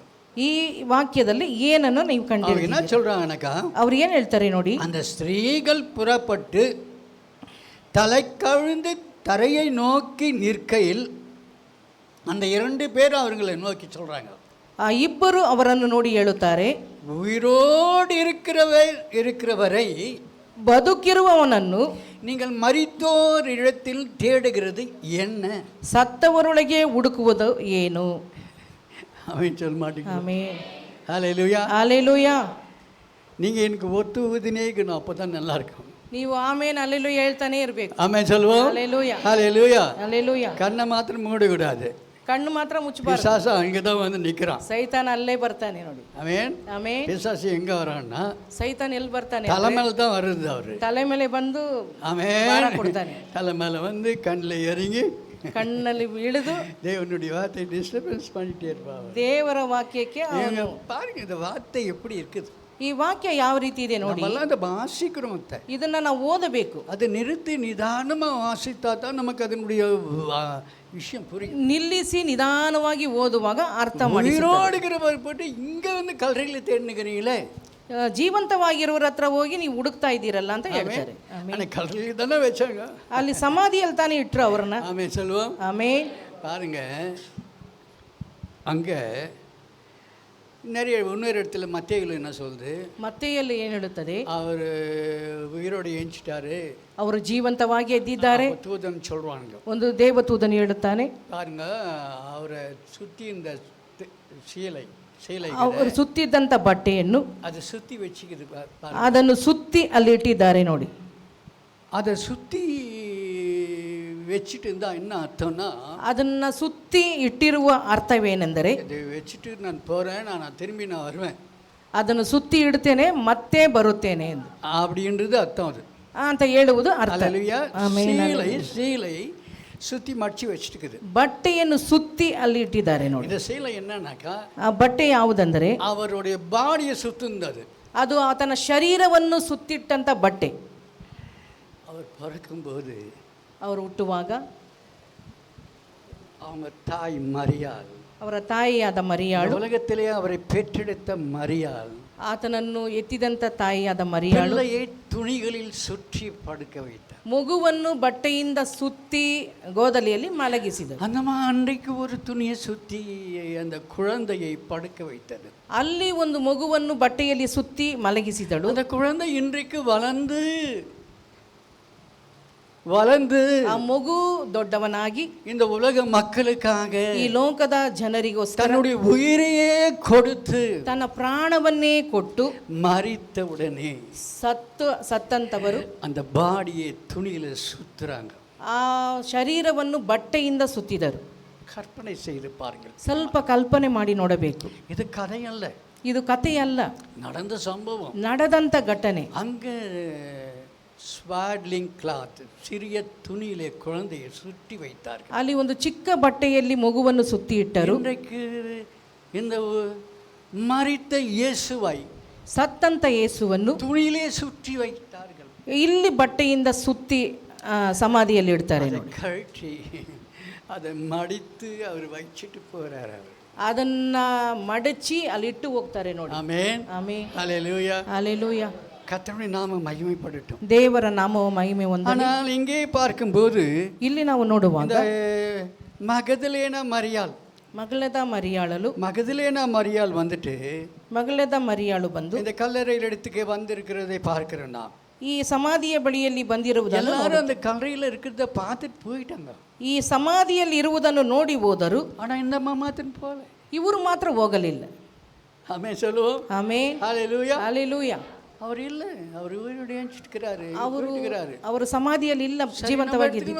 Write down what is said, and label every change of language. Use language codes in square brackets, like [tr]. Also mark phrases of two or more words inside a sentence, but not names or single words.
[kn] ಈ ವಾಕ್ಯದಲ್ಲಿ ಏನನ್ನು ನೀವು ಕಂಡಿದ್ದೀರಿ? [ta] என்ன சொல்றாங்கனாக்கா, [kn] ಅವ್ರು ಏನು ಹೇಳ್ತಾರೆ ನೋಡಿ. [ta] அந்த ஸ்திரீகள் புறப்பட்டு தலை கவிழ்ந்து தரையை நோக்கி நிற்கையில் அந்த 2 பேர் அவர்களை நோக்கி சொல்றாங்க. [kn] ಆ ಇಬ್ಬರು ಅವರನ್ನು ನೋಡಿ ಹೇಳುತ್ತಾರೆ, [ta] உயிரோடு இருக்கிறவரை [kn] ಬದುಕಿರುವವನನ್ನು [ta] நீங்கள் மரித்தோர் இடத்தில் தேடுகிறது என்ன? [kn] ಸತ್ತವರೊಳಗೆ ಹುಡುಕುವುದು ಏನು? [ta] அவன் சொல்ல மாட்டேங்க. [kn] ಆಮೆನ್, [ta] ஹல்லேலூயா, ஹல்லேலூயா. நீங்கள் எனக்கு ஒத்துவதுனே இருக்கணும், அப்போ தான் நல்லா இருக்கும். [kn] ನೀವು ಆಮೇನ್ ಅಲ್ಲೆಲ್ಲೂಯ ಹೇಳ್ತಾನೆ ಇರಬೇಕು. [ta] ஆமென் சொல்லுவோம். ஹalleluya. ஹalleluya. [kn] ಅಲ್ಲೆಲ್ಲೂಯ. [ta] கண்ணை மாத்திரம் மூடக்கூடாது. [kn] ಕಣ್ಣು ಮಾತ್ರ ಮುಚ್ಚಬಾರ್ದು. [ta] பிசாசு அங்கே தான் வந்து நிற்கிறான். [kn] ಸೈತಾನ ಅಲ್ಲೇ ಬರ್ತಾನೆ ನೋಡಿ. [ta] ஆமென். [kn] ಆಮೇನ್. [ta] பிசாசு எங்கே வரான்னா [kn] ಸೈತಾನ ಎಲ್ಲಿ ಬರ್ತಾನೆ? [ta] தலை மேலே தான் வருது அவரு. [kn] ತಲೆ ಮೇಲೆ ಬಂದು [ta] ஆமென். [kn] ಕೊಡ್ತಾನೆ. [ta] தலை மேலே வந்து கண்ணில் இறங்கி [kn] ಕಣ್ಣಲ್ಲಿ ಇಳಿದು [ta] தேவனுடைய வார்த்தை டிஸ்டர்பன்ஸ் பண்ணிட்டே இருப்பாங்க. [kn] ದೇವರ ವಾಕ್ಯಕ್ಕೆ [ta] இவங்க பாருங்க இந்த வார்த்தை எப்படி இருக்குது. [kn] ಈ ವಾಕ್ಯ ಯಾವ ರೀತಿ ಇದೆ ನೋಡಿ. [ta] நம்மெல்லாம் அதை வாசிக்கிறோம் அத்தை. [kn] ಇದನ್ನ ನಾವು ಓದಬೇಕು. [ta] அதை நிறுத்தி நிதானமாக வாசித்தா தான் நமக்கு அதனுடைய விஷயம் புரியும். [kn] ನಿಲ್ಲಿಸಿ ನಿಧಾನವಾಗಿ ಓದುವಾಗ ಅರ್ಥ ಮಾಡಿ. [ta] உயிரோடுகிறவர் போட்டு இங்கே வந்து கல்லறையில் தேடினுக்கிறீங்களே, [kn] ಜೀವಂತವಾಗಿರೋರ ಹತ್ರ ಹೋಗಿ ನೀವು ಹುಡುಕ್ತಾ ಇದ್ದೀರಲ್ಲ ಅಂತ ಹೇಳ್ತಾರೆ. [ta] ஆனால் கல்லறையில் தானே வச்சாங்க. [kn] ಅಲ್ಲಿ ಸಮಾಧಿಯಲ್ಲಿ ತಾನೇ ಇಟ್ರು ಅವ್ರನ್ನ. [ta] ஆமென் சொல்லுவோம். [kn] ಆಮೇನ್. [ta] பாருங்க அங்கே நிறைய இன்னொரு இடத்துல மத்தேயுல என்ன சொல்லுது, [kn] ಮತ್ತೆಯಲ್ಲಿ ಏನು ಹೇಳುತ್ತದೆ? [ta] அவர் உயிரோடு எஞ்சிட்டாரு, [kn] ಅವರು ಜೀವಂತವಾಗಿ ಎದ್ದಿದ್ದಾರೆ [ta] தூதன் சொல்றாங்க. [kn] ಒಂದು ದೇವದೂತನು ಹೇಳುತ್ತಾನೆ. [ta] பாருங்க அவரை சுற்றி இந்த சீலை [kn] ಅವರು ಸುತ್ತಿದ್ದಂಥ ಬಟ್ಟೆಯನ್ನು [ta] அதை சுற்றி வச்சுக்குது. [kn] ಅದನ್ನು ಸುತ್ತಿ ಅಲ್ಲಿ ಇಟ್ಟಿದ್ದಾರೆ ನೋಡಿ. [ta] அதை சுற்றி வச்சுட்டு இருந்தால் என்ன அர்த்தம்னா, [kn] ಅದನ್ನ ಸುತ್ತಿ ಇಟ್ಟಿರುವ ಅರ್ಥವೇನೆಂದರೆ, [ta] இதை வச்சுட்டு நான் போகிறேன், நான் திரும்பி நான் வருவேன், [kn] ಅದನ್ನು ಸುತ್ತಿ ಇಡ್ತೇನೆ ಮತ್ತೆ ಬರುತ್ತೇನೆ ಎಂದು [ta] அப்படின்றது அர்த்தம் அது [kn] ಅಂತ ಹೇಳುವುದು ಅರ್ಥ. [ta] சீலை சுற்றி மடிச்சு வச்சுட்டுக்குது. [kn] ಬಟ್ಟೆಯನ್ನು ಸುತ್ತಿ ಅಲ್ಲಿ ಇಟ್ಟಿದ್ದಾರೆ ನೋಡಿ. [ta] இந்த சீலை என்னன்னாக்கா, [kn] ಆ ಬಟ್ಟೆ ಯಾವುದಂದರೆ [ta] அவருடைய பாடியை சுத்துந்தது. [kn] ಅದು ಆತನ ಶರೀರವನ್ನು ಸುತ್ತಿಟ್ಟಂಥ ಬಟ್ಟೆ. [ta] அவர் பிறக்கும்போது [kn] ಅವರು ಹುಟ್ಟುವಾಗ [ta] அவங்க தாய் மரியாள், [kn] ಅವರ ತಾಯಿಯಾದ ಮರಿಯಾಳು, [ta] உலகத்திலே அவரை பெற்றெடுத்த மரியாள், [kn] ಆತನನ್ನು ಎತ್ತಿದಂಥ ತಾಯಿಯಾದ ಮರಿಯಾಳು [ta] பிள்ளையை துணிகளில் சுற்றி படுக்க வைத்தார். [kn] ಮಗುವನ್ನು ಬಟ್ಟೆಯಿಂದ ಸುತ್ತಿ ಗೋದಲಿಯಲ್ಲಿ ಮಲಗಿಸಿದರು. [ta] அந்த அன்றைக்கு ஒரு துணியை சுற்றி அந்த குழந்தையை படுக்க வைத்தது. [kn] ಅಲ್ಲಿ ಒಂದು ಮಗುವನ್ನು ಬಟ್ಟೆಯಲ್ಲಿ ಸುತ್ತಿ ಮಲಗಿಸಿದಳು. [ta] அந்த குழந்தை இன்றைக்கு வளர்ந்து [kn] ಆ ಮಗು ದೊಡ್ಡವನಾಗಿ [ta] இந்த உலக மக்களுக்காக [kn] ಈ ಲೋಕದ ಜನರಿಗೋಸ್ಕರ [ta] தன்னுடைய உயிரையே கொடுத்து [kn] ತನ್ನ ಪ್ರಾಣವನ್ನೇ ಕೊಟ್ಟು [ta] மரித்த உடனே [kn] ಸತ್ತಂತವರು [ta] அந்த பாடியை துணியில சுத்துறாங்க. [kn] ಆ ಶರೀರವನ್ನು ಬಟ್ಟೆಯಿಂದ ಸುತ್ತಿದರು. [ta] கற்பனை செய்து பாருங்கள். [kn] ಸ್ವಲ್ಪ ಕಲ್ಪನೆ ಮಾಡಿ ನೋಡಬೇಕು. [ta] இது கதையல்ல, [kn] ಇದು ಕಥೆಯಲ್ಲ, [ta] நடந்த சம்பவம். [kn] ನಡೆದಂಥ ಘಟನೆ. [ta] அங்கே [en] swaddling cloth, [ta] சிறிய துணியிலே குழந்தையை சுற்றி வைத்தார்கள். [kn] ಅಲ್ಲಿ ಒಂದು ಚಿಕ್ಕ ಬಟ್ಟೆಯಲ್ಲಿ ಮಗುವನ್ನು ಸುತ್ತಿ ಇಟ್ಟರು. [ta] இன்றைக்கு இந்த மரித்த இயேசுவை [kn] ಸತ್ತಂತ ಯೇಸುವನ್ನು [ta] துணியிலே சுற்றி வைத்தார்கள். [kn] ಇಲ್ಲಿ ಬಟ್ಟೆಯಿಂದ ಸುತ್ತಿ ಸಮಾಧಿಯಲ್ಲಿ ಇಡ್ತಾರೆ [ta] அதை [kn] ನೋಡಿ. [ta] கழற்றி அதை மடித்து அவர் வச்சிட்டு போறார். அவர் [kn] ಅದನ್ನ ಮಡಚಿ ಅಲ್ಲಿ ಇಟ್ಟು ಹೋಗ್ತಾರೆ ನೋಡಿ. [ta] ஆமென். [kn] ಆಮೆನ್. [ta] ஹல்லேலூயா. [kn] ಹಲ್ಲೆಲೂಯಾ. [ta] கர்த்தருடைய நாமம் மகிமைப்படட்டும். [kn] ದೇವರ ನಾಮವು ಮಹಿಮೆ ಹೊಂದಲಿ. [ta] ஆனால் இங்கே பார்க்கும்போது [kn] ಇಲ್ಲಿ ನಾವು ನೋಡುವಾಗ [ta] இந்த மகதலேனா மரியாள், மகதலேனா மரியாள் வந்துட்டு [kn] ಮಗಳದ ಮರಿಯಾಳು ಬಂದು [ta] இந்த கல்லறையில் இடத்துக்கு வந்திருக்கிறதை பார்க்கிறேன் நான். [kn] ಈ ಸಮಾಧಿಯ ಬಳಿಯಲ್ಲಿ ಬಂದಿರುವುದನ್ನು [ta] எல்லாரும் அந்த கல்லறையில் இருக்கிறத பார்த்துட்டு போயிட்டாங்க. [kn] ಈ ಸಮಾಧಿಯಲ್ಲಿ ಇರುವುದನ್ನು ನೋಡಿ ಹೋದರು. [ta] ஆனால் இந்த அம்மா மாத்திரம் போல. [kn] ಇವರು ಮಾತ್ರ ಹೋಗಲಿಲ್ಲ. [ta] ஆமென் சொல்லுவோம். [kn] ಆಮೆನ್. [ta] ஹல்லேலூயா. [kn] ಹಲ್ಲೆಲೂಯಾ. [ta] அவர் இல்லை, அவர் உயிரோடு ஏஞ்சிட்டுக்கிறாரு. [kn] ಅವರು ಸಮಾಧಿಯಲ್ಲಿ ಇಲ್ಲ, ಜೀವಂತವಾಗಿದ್ದು